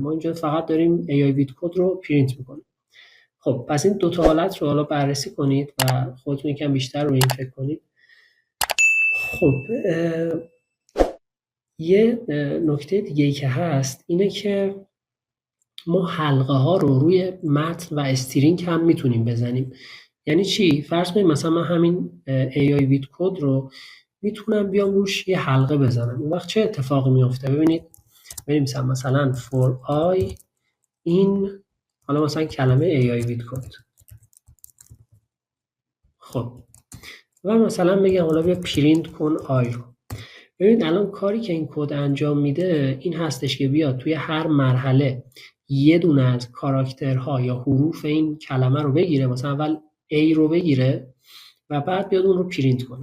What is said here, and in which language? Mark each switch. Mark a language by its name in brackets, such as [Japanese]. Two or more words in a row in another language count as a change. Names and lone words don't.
[Persian] ما اینجا فقط داریم AI بیت کد رو پرینت میکنیم. خب پس این دو تا حالت رو حالا بررسی کنید و خودتون یکم بیشتر روی این فکر کنید. خب یه نکته دیگه ای که هست اینه که ما حلقه ها رو روی متن و استرینگ هم میتونیم بزنیم. یعنی چی؟ فرض کنید مثلا من همین [English] AI with code [Persian] رو میتونم بیام روش یه حلقه بزنم. اون وقت چه اتفاقی میفته؟ ببینید بنویسم مثلا for i این حالا مثلا کلمه [English] AI with code. [Persian] خب و مثلا بگم حالا بیا پرینت کن آی رو. ببینید الان کاری که این کد انجام میده این هستش که بیاد توی هر مرحله یه دونه از کاراکترها یا حروف این کلمه رو بگیره، مثلا اول A رو بگیره، و بعد بیاد اون رو پرینت کنه.